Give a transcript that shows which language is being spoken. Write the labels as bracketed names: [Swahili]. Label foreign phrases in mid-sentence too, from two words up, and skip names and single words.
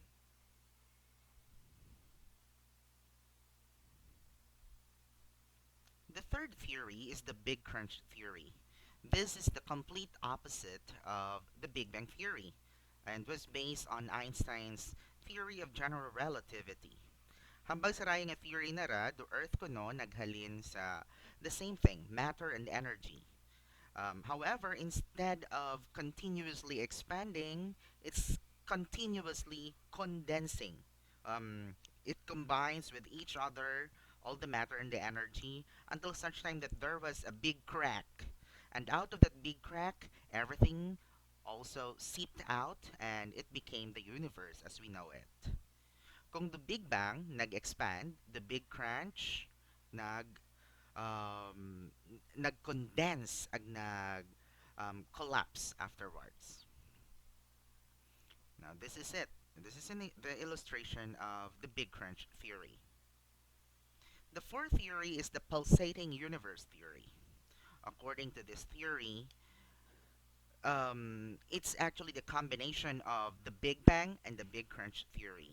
[English] The third theory is the Big Crunch theory. This is the complete opposite of the Big Bang theory and was based on Einstein's theory of general relativity. [Kinaray-a] Hambang sa raya nga theory na ra, [English] the Earth [Kinaray-a] kuno naghalin sa [English] the same thing, matter and energy. However, instead of continuously expanding, it's continuously condensing. Um, it combines with each other, all the matter and the energy, until such time that there was a big crack. And out of that big crack, everything also seeped out and it became the universe as we know it. [Kinaray-a] Kung the Big Bang nag-expand, the Big Crunch nag nag-condense ag nag [English] collapse afterwards. Now this is it. This is the illustration of the Big Crunch theory. The fourth theory is the pulsating universe theory. According to this theory, it's actually the combination of the Big Bang and the Big Crunch theory.